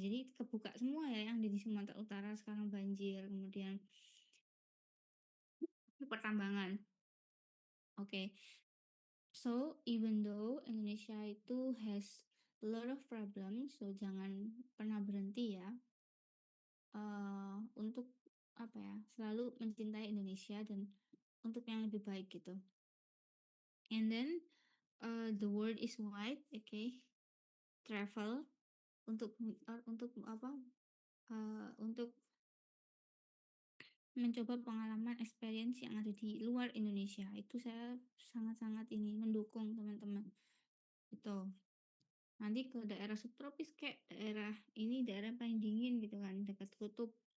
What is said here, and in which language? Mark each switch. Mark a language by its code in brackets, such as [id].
[id] Jadi kebuka semua ya yang di Sumatera Utara sekarang banjir, kemudian pertambangan. Oke. Okay. [en] So even though Indonesia itu has a lot of problems, [id] so jangan pernah berhenti ya untuk apa ya, selalu mencintai Indonesia dan untuk yang lebih baik gitu. [en] And then the world is wide, okay? [id] Travel untuk apa? Untuk mencoba pengalaman experience yang ada di luar Indonesia. Itu saya sangat-sangat ini mendukung teman-teman. Itu. Nanti ke daerah subtropis kayak daerah ini daerah paling dingin gitu kan, dekat kutub.